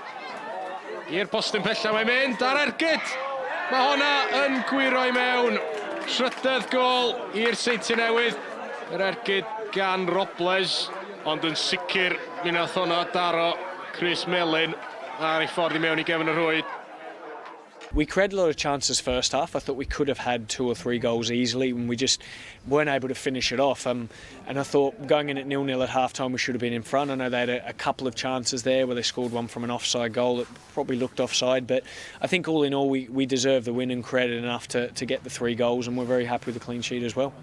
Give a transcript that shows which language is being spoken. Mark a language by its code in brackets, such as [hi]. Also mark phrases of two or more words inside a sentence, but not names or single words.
[cy] I'r postyn bella mae'n mynd ar ergyd. Mae honna yn gwiro I mewn. Trydydd gol i'r Seintiau Newydd. Yr ergyd gan Robles. Ond yn sicr mi nath honna daro Chris Mellin ar ei ffordd I mewn I gefn y rwyd. [en] We created a lot of chances first half. I thought we could have had 2 or 3 goals easily and we just weren't able to finish it off. And I thought going in at 0-0 at half-time we should have been in front. I know they had a couple of chances there where they scored one from an offside goal that probably looked offside. But I think all in all we deserved the win and created enough to get the 3 goals and we're very happy with the clean sheet as well.